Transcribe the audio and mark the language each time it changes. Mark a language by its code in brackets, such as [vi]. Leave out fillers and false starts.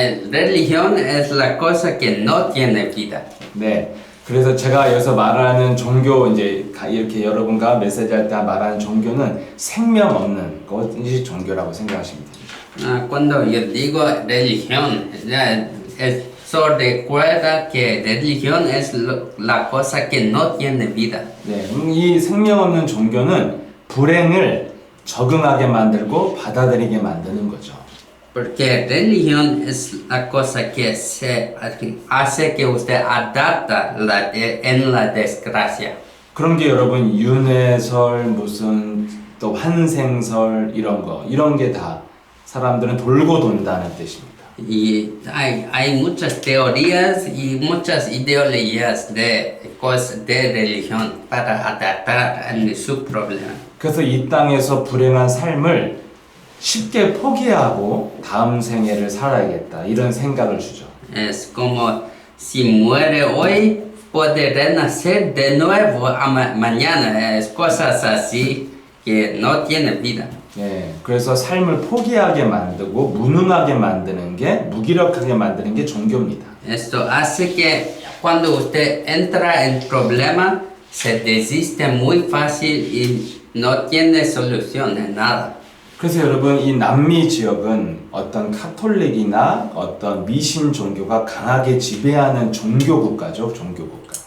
[es] Religión es la cosa que no tiene vida. [ko] 네. 그래서 제가 여기서 말하는 종교 이제 이렇게 여러분과 메시지할 때 말하는 종교는 생명 없는 것이 종교라고 생각하시면 됩니다. [es] Cuando yo digo religión, eso recuerda que religión es la cosa que no tiene vida. [ko] 네, 이 생명 없는 종교는 불행을 적응하게 만들고 받아들이게 만드는 거죠. [es] Porque religión es la cosa que hace que usted adapta en la desgracia. [ko] 그런 게 여러분 윤회설 무슨 또 환생설 이런 게 다 사람들은 돌고 돈다는 뜻입니다. [es] Y hay muchas teorías y muchas ideologías de cosas de religión para adaptar a su problema. [ko] 그래서 이 땅에서 불행한 삶을 쉽게 포기하고 다음 생애를 살아야겠다 이런 생각을 주죠. [es] Es como si muere hoy puede renacer de nuevo mañana. Es cosas así que no tiene vida. [ko] 네, 그래서 삶을 포기하게 만들고 무능하게 만드는 게 무기력하게 만드는 게 종교입니다. [es] Esto hace que cuando usted entra en problema se desiste muy fácil y no tiene solución de nada. [ko] 그래서 여러분 이 남미 지역은 어떤 카톨릭이나 어떤 미신 종교가 강하게 지배하는 종교 국가죠, 종교 국가.